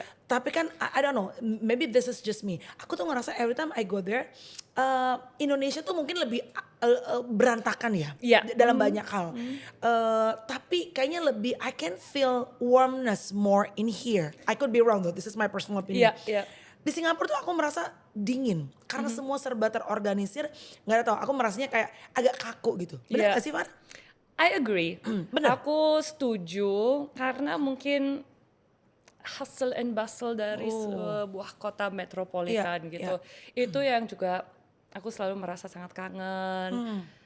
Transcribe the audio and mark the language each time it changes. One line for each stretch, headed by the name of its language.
Indonesian: Tapi kan
English: I don't know, maybe this is just me.
Indonesian: Aku tuh ngerasa
English: every time I go there,
Indonesian: Indonesia tuh mungkin lebih berantakan ya dalam banyak hal. Tapi kayaknya lebih
English: I can feel warmness more in here. I could be wrong though, this is my personal opinion.
Indonesian: Di Singapura tuh aku merasa dingin karena semua serba terorganisir. Nggak tahu, aku merasanya kayak agak kaku gitu. Benar gak sih, Far?
English: I agree.
Indonesian: Benar. Aku setuju karena mungkin hustle and bustle dari sebuah kota metropolitan gitu. Itu yang juga aku selalu merasa sangat kangen.